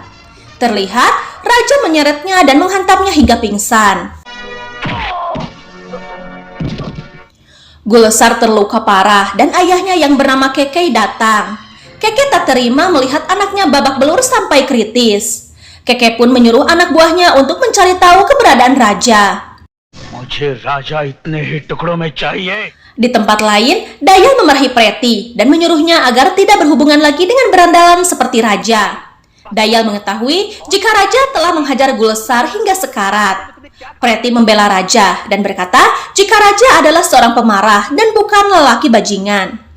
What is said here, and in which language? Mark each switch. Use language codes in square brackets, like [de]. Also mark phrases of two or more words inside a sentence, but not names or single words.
[id] Terlihat, Raja menyeretnya dan menghantamnya hingga pingsan. Gulesar terluka parah dan ayahnya yang bernama Keke datang. Keke tak terima melihat anaknya babak belur sampai kritis. Keke pun menyuruh anak buahnya untuk mencari tahu keberadaan Raja. [hi] मुझे राजा इतने ही टुकड़ों में चाहिए. [id] Di tempat lain, Dayal memarahi Preti dan menyuruhnya agar tidak berhubungan lagi dengan berandalan seperti Raja. Dayal mengetahui jika Raja telah menghajar Gulesar hingga sekarat. Preti membela Raja dan berkata jika Raja adalah seorang pemarah dan bukan lelaki bajingan.